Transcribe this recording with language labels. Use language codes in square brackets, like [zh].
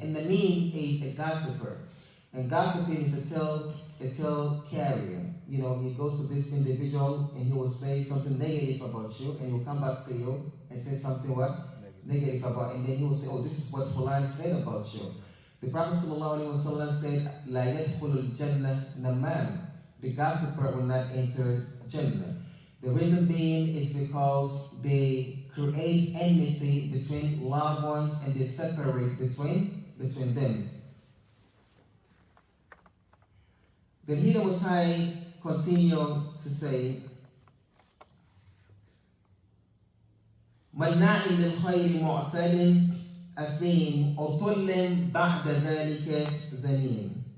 [en] And namim is a gossiper. And gossiping is a tale carrier. You know, he goes to this individual and he will say something negative about you, and he will come back to you and say something what? Negative about, and then he will say, oh, this is what Fulan said about you. The Prophet ﷺ said, [ar] لَا يَدْخُلُ الْجَنَّةِ نَمَّامٍ. [en] The gossiper will not enter Jannah. The reason being is because they create enmity between loved ones and they separate between them. Then he, the Most High, continue to say, [ar] مَنَّاعٍ لِلْخَيْرِ مُعْتَدٍ أَثِيمٍ عُتُلٍّ بَعْدَ ذَلِكَ زَنِيمٍ.